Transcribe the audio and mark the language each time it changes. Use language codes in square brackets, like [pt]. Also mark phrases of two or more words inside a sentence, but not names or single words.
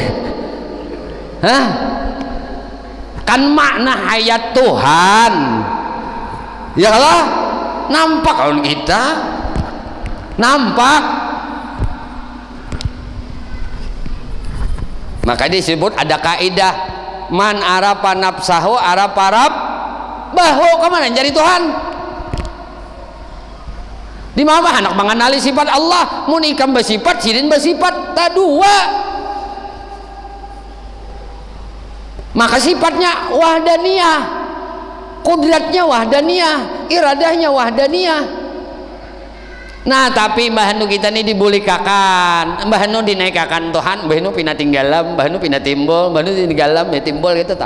[bjn] Hah? Kan makna hayat Tuhan. Ya Allah, nampak kalau kita nampak. Maka disebut ada kaidah [ar] من عرف نفسه عرف ربه. [bjn] Kemana jadi Tuhan? Di mana anak mengenali sifat Allah, mun ikam bersifat sidin bersifat tak dua. Maka sifatnya wahdaniyah, kudratnya wahdaniyah, iradahnya wahdaniyah. Nah tapi Mbah Nu kita ini dibulikakan, Mbah Nu dinaikakan Tuhan, Mbah Nu pindah tinggalam, Mbah Nu pindah timbul, Mbah Nu tinggalam ya timbul gitu tak.